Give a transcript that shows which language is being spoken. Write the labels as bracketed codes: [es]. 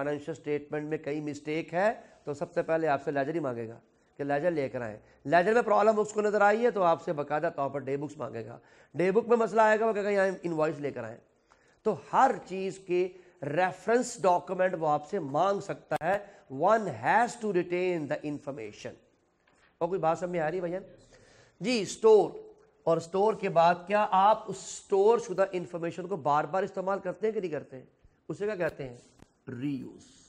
[ur] Financial statement میں کئی mistake ہے تو سب سے پہلے آپ سے لیجر ہی مانگے گا کہ لیجر لے کر آئیں. لیجر میں پرابلم اس کو نظر آئی ہے تو آپ سے باقاعدہ طور پر ڈے بکس مانگے گا. ڈے بک میں مسئلہ آئے گا، وہ کہے گا یہاں انوائس لے کر آئیں. تو ہر چیز کے ریفرنس ڈاکومنٹ وہ آپ سے مانگ سکتا ہے. [en] One has to retain the information. [ur] اور کوئی بات سمجھ میں آ رہی ہے بھائی جی؟ سٹور، اور سٹور کے بعد کیا آپ اس سٹور شدہ انفارمیشن کو بار بار استعمال کرتے ہیں کہ نہیں کرتے ہیں؟ اسے کیا کہتے ہیں؟ ری یوز.